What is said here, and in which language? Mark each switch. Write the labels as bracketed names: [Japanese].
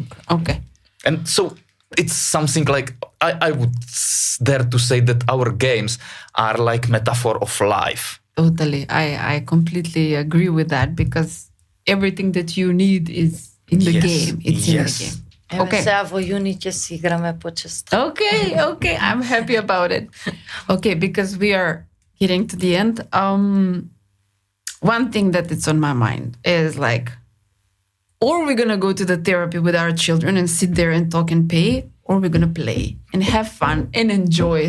[English] Okay. And so it's something like, I would dare to say that our games are like metaphor of life. Totally. I completely agree with that, because everything that you need is in the game. It's in the game. Okay. [Macedonian] Сега во јуни ќе си играме почесто. [English] Okay. I'm happy about it. Okay, because we are getting to the end. One thing that is on my mind is like, or we're gonna go to the therapy with our children and sit there and talk and pay, or we're gonna play and have fun and enjoy.